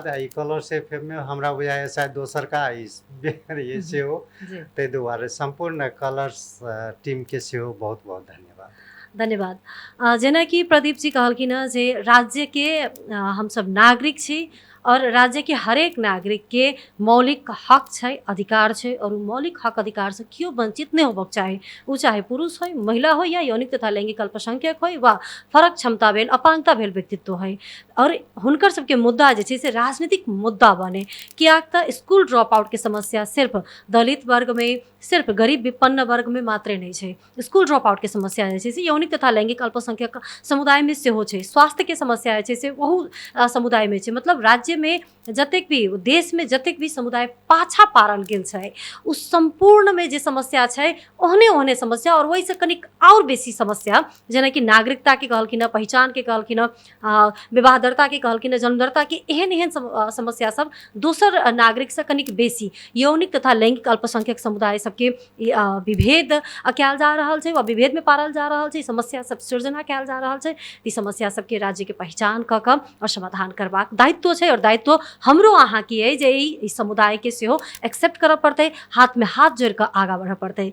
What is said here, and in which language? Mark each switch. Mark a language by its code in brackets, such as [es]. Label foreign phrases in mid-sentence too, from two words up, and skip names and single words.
[mai] आ ई कलर्स एफएम में हमरा बुझाइए शायद दोसर का ये सेहो, ताहि दुआरे संपूर्ण कलर्स टीम के सेहो बहुत बहुत धन्यवाद। धन्यवाद। जेना कि प्रदीप जी कहलखिन हँ जे राज्य के हम सब नागरिक छी और राज्य के हरेक नागरिक के मौलिक हक छै, अधिकार छै और उ मौलिक हक अधिकार से क्यों वंचित नहीं होबक चाही। उ चाहे पुरुष हो, महिला हो या यौनिक तथा लैंगिक अल्पसंख्यक हो वा फरक क्षमता भेल, अपांगता भेल व्यक्तित्व है। और हुनकर सबके मुद्दा जे छै से राजनीतिक मुद्दा बने, कियाक त [en] school drop out [mai] के समस्या सिर्फ दलित वर्ग में, सिर्फ गरीब विपन्न वर्ग में मात्रै नहीं छै। [en] school drop out [mai] के समस्या जे छै से यौनिक तथा लैंगिक अल्पसंख्यक समुदाय में सेहो छै। स्वास्थ्य के समस्या छै से ओहू समुदाय में छै। मतलब राज्य में जतेक भी, देश में जतेक भी समुदाय पाछा पारल गेल छै, उस संपूर्ण में जे समस्या छै ओहने ओहने समस्या और वही से कनिक और बेसी समस्या, जेना कि नागरिकता के कहलखिन, पहचान के कहलखिन, विवाह दरता के कहलखिन, जन्मदरता के एहन एहन समस्या सब दोसर नागरिक से कनिक बेसी यौनिक तथा लैंगिक अल्पसंख्यक समुदाय सबके विभेद कयल जा रहल छै वा विभेद में पारल जा रहल छै, समस्या सब सृजना कयल जा रहल छै। ई समस्या सबके राज्य के पहचान क क और समाधान करबाक दायित्व छै और दायित्व हमरो अहाँ की है जे ई समुदाय के सेहो एक्सेप्ट करऽ पड़तै, हाथ में हाथ जोड़ कऽ आगाँ बढ़ऽ पड़तै।